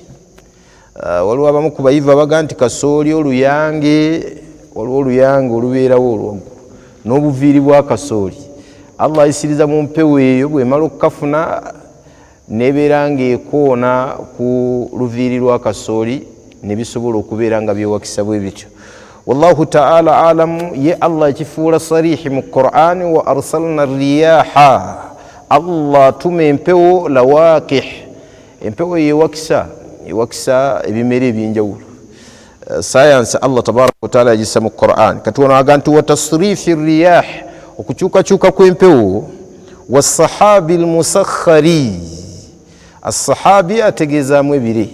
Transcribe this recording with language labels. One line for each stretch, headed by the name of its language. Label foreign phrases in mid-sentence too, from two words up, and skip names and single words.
Ganda: Waliwo abamu ku bayivu abaga nti kasooli oluyange, waliwo oluyange olubeerawo olwaggulu n'obuviiri bwa kasooli. Allah ayisiriza mu mpewo eyo, bw'emala okukafuna nebeera ng'ekoona ku luviiri lwa kasooli ne bisobola okubeera nga byewakisa bwe bityo.
Arabic: والله تعالى أعلم.
Ganda: Ye Allah ekifuula sarihi mu Qur'ani,
Arabic: وأرسلنا الرياح,
Ganda: Allah atuma empewo lawaqih, empewo ewakisa ebimera ebyenjawulo. Sayansi Allah
Arabic: تبارك وتعالى
Ganda: yagissa mu Qur'an. Kati wano aga nti
Arabic: وتصريف الرياح,
Ganda: okukyukakyuka kw'empewo.
Arabic: والسحاب المسخر,
Ganda: asahabi ategeezaamu ebire.